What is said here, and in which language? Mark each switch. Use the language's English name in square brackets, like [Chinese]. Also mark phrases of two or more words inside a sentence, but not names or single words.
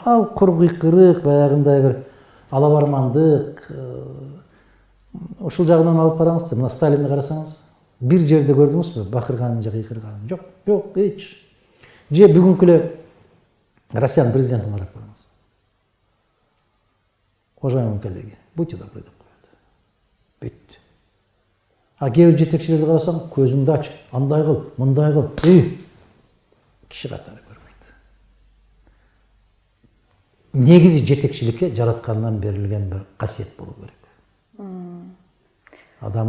[Kyrgyz] Ал кур кыйкырык, баягындай бир алабармандык, ушул жагынан алып караңызды. Мына Сталинди карасаңыз, бир жерде көрдүңүзбү бакырганын же кыйкырганын? Жок, эч. Же бүгүнкү эле Россиянын президентин карап көрүңүз. [Russian] Уважаемые коллеги, будьте добры [Kyrgyz] деп коет. Бүттү. А кээ бир жетекчилерди карасаң, көзүңдү ач, андай кыл, мындай кыл. Киши катары көрбөйт. Негизи жетекчиликке жараткандан берилген бир касиет болуу керек.